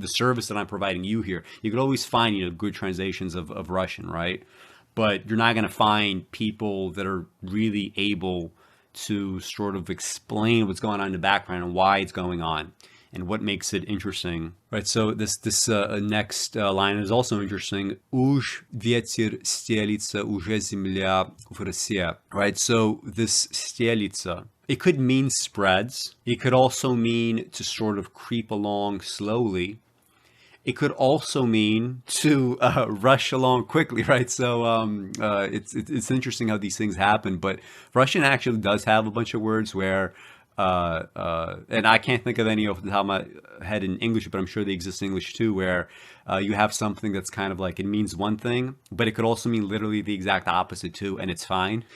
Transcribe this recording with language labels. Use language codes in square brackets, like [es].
[en] The service that I'm providing you here, you could always find good translations of Russian, right? But you're not going to find people that are really able to sort of explain what's going on in the background and why it's going on and what makes it interesting, right? So this next line is also interesting. [ru] Уж ветер стелится, уже земля в росе, right? [en] So this стелится, it could mean spreads. It could also mean to sort of creep along slowly. It could also mean to rush along quickly, right? So it's interesting how these things happen. But Russian actually does have a bunch of words where, and I can't think of any off the top of my head in English, but I'm sure they exist in English too, where you have something that's kind of like, it means one thing, but it could also mean literally the exact opposite too, and it's fine.